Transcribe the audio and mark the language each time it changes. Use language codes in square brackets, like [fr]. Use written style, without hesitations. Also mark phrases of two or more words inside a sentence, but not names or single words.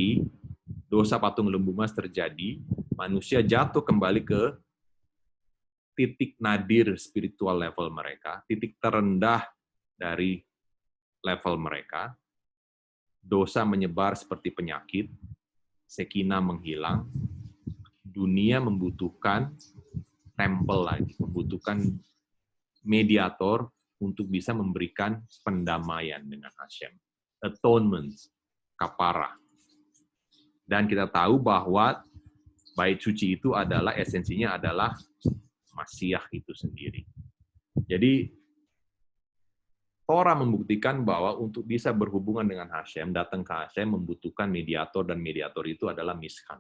[id] Tetapi, dosa patung lembu emas terjadi, manusia jatuh kembali ke titik nadir spiritual level mereka, titik terendah dari level mereka, dosa menyebar seperti penyakit, Shekinah menghilang, dunia membutuhkan tempel lagi, membutuhkan mediator untuk bisa memberikan pendamaian dengan Hashem. [en] Atonement, kapara. [id] Dan kita tahu bahwa bait suci itu adalah, esensinya adalah Masiah itu sendiri. Jadi, Torah membuktikan bahwa untuk bisa berhubungan dengan Hashem, datang ke Hashem membutuhkan mediator, dan mediator itu adalah Mishkan.